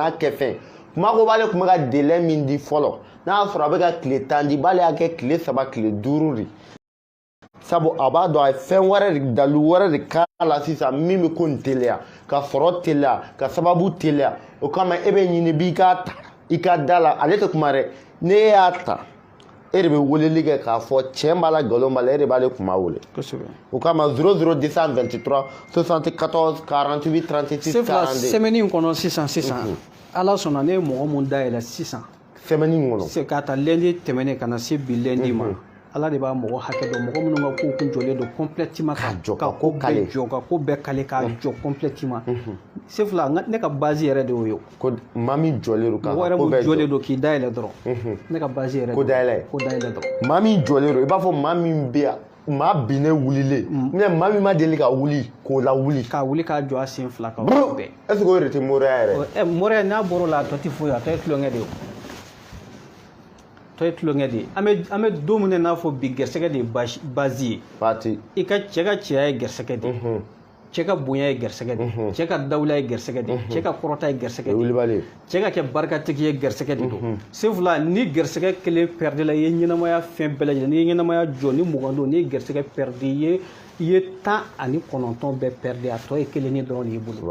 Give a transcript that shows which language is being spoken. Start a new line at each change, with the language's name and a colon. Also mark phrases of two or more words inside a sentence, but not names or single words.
Bambara: n'a kɛ fɛn kuma ko b'ale tun bɛ ka délai min di fɔlɔ n'a y'a sɔrɔ a bɛ ka tile 10 di b'ale y'a kɛ tile 3 tile 5 de sabu a b'a dɔn a ye fɛn wɛrɛ de dalu wɛrɛ de k'a la sisan min bɛ ko nin teliya ka sɔrɔ teliya ka sababu teliya o kama e bɛ ɲini b'i k'a ta i ka da la ale tɛ kuma dɛ n'e y'a ta e de bɛ weleli kɛ k'a fɔ tiɲɛ b'a la nkalon b'a la e de b'ale kuma wele o kama 00223 74 48 36 40 semaine in kɔnɔ sisan ala sɔnna ne ye mɔgɔ mun dayɛlɛ sisan semaine in kɔnɔ k'a ta lundi tɛmɛnen ka na se bi lundi ma ala de b'a mɔgɔ hakɛ dɔn mɔgɔ minnu ka kow kun jɔlen don complètement ka jɔ ka ko kale jɔ ka ko bɛɛ kale k'a jɔ complètement c'est fila ne ka base yɛrɛ de y'o ye ko maa min jɔlen don ka ko bɛɛ jɔlen don k'i dayɛlɛ dɔrɔn ne ka base yɛrɛ ko dayɛlɛ dɔrɔn maa min jɔlen don i b'a fɔ maa min bɛ yan maa binnen wulilen mais maa min ma deli ka wuli k'o la wuli k'a wuli k'a jɔ a sen fila kan bɛɛ
French: est-ce que
Bambara: o yɛrɛ tɛ mɔrɔya yɛrɛ mɔrɔya n'a bɔr'o la a tɔ tɛ foyi a tɔ ye tulonkɛ de ye tɔ ye tulonkɛ de ye an bɛ don min n'a fɔ bi gɛrɛsɛgɛ de ye base ye i ka cɛ ka cɛya ye gɛrɛsɛgɛ de ye cɛ ka bonya ye gɛrɛsɛgɛ de ye cɛ ka dawula ye gɛrɛsɛgɛ de ye cɛ ka kɔrɔta ye gɛrɛsɛgɛ de ye cɛ ka kɛ barikatigi ye gɛrɛsɛgɛ de don sabula ni gɛrɛsɛgɛ kelen pɛridi la i ye ɲɛnamaya fɛn bɛɛ lajɛlen n'i ye ɲɛnamaya jɔ ni mugan don n'i ye gɛrɛsɛgɛ pɛridi i ye i ye 10 ani 9 bɛɛ perdre a tɔ ye 1 ni dɔrɔn de y'i bolo.